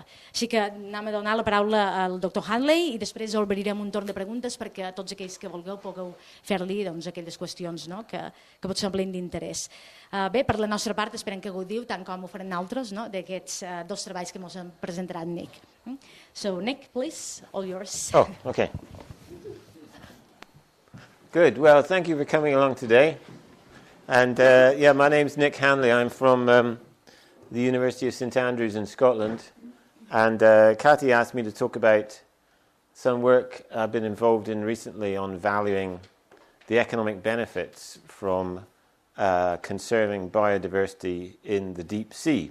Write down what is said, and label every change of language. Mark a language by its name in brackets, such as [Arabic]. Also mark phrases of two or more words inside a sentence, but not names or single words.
[Catalan] Així que anem a donar la paraula al doctor Hanley i després obrirem un torn de preguntes perquè tots aquells que vulgueu pugueu fer-li aquelles qüestions que pot semblar d'interès. Bé, per la nostra part esperem que gaudiu tant com ho farem altres d'aquests dos treballs que ens han presentat Nick. [English] So Nick, please, all yours. Oh, okay. Good. Well, thank you for coming along today. And yeah, my name's Nick Hanley. I'm from the University of St Andrews in Scotland. And Cathy asked me to talk about some work I've been involved in recently on valuing the economic benefits from conserving biodiversity in the deep sea.